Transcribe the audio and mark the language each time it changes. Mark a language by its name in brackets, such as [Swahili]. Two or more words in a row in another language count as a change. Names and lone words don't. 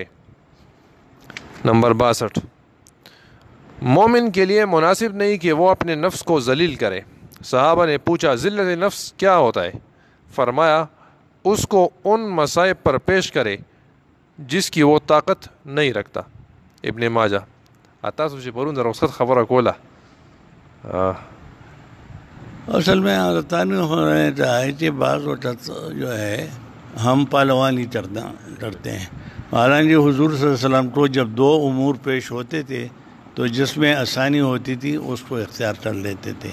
[Urdu] نمبر 62، مومن کے لیے مناسب نہیں کہ وہ اپنے نفس کو ذلیل کرے۔ صحابہ نے پوچھا ذلت نفس کیا ہوتا ہے؟ فرمایا اس کو ان مصائب پر پیش کرے جس کی وہ طاقت نہیں رکھتا۔ ابن ماجہ۔ [Pashto] تاسو چې پرون د رخصت خبره کوله [Urdu] اصل میں حضرتانی ہونا چاہے کہ بعض وقت جو ہے ہم پہلوانی کرتے ہیں، حالانکہ حضور [Arabic] صلی اللہ علیہ وسلم [Urdu] کو جب 2 امور پیش ہوتے تھے تو جس میں آسانی ہوتی تھی اس کو اختیار کر لیتے تھے۔